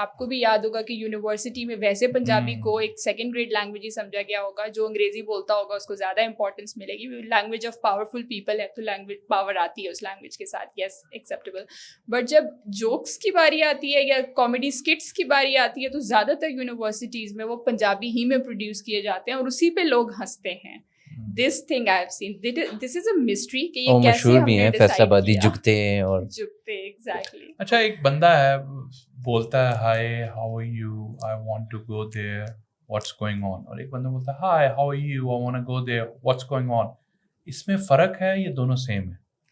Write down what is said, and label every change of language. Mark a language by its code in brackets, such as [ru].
[ur] آپ کو بھی یاد ہوگا کہ یونیورسٹی میں ویسے پنجابی کو ایک سیکنڈ گریڈ لینگویج ہی سمجھا گیا ہوگا, جو انگریزی بولتا ہوگا اس کو زیادہ امپورٹنس ملے گی. لینگویج آف پاورفل پیپل ہے تو لینگویج پاور آتی ہے اس لینگویج کے ساتھ, [en] Yes acceptable. [ur] بٹ جب جوکس کی باری آتی ہے یا کامیڈی اسکٹس کی باری آتی ہے تو زیادہ تر یونیورسٹیز میں وہ پنجابی ہی میں پروڈیوس کیے جاتے ہیں اور اسی پہ لوگ ہنستے ہیں. [en] This thing I have seen, this is a mystery [ur] کہ یہ کیسے ہم نے فیصل آبادی جھکتے ہیں اور جھکتے exactly. اچھا ایک بندہ ہے بولتا ہے [en] hi how are you I want to go there what's going on, [ur] اور ایک بندہ بولتا ہے high how are you I want to go there what's going on. اس میں فرق ہے یا دونوں سیم ہے؟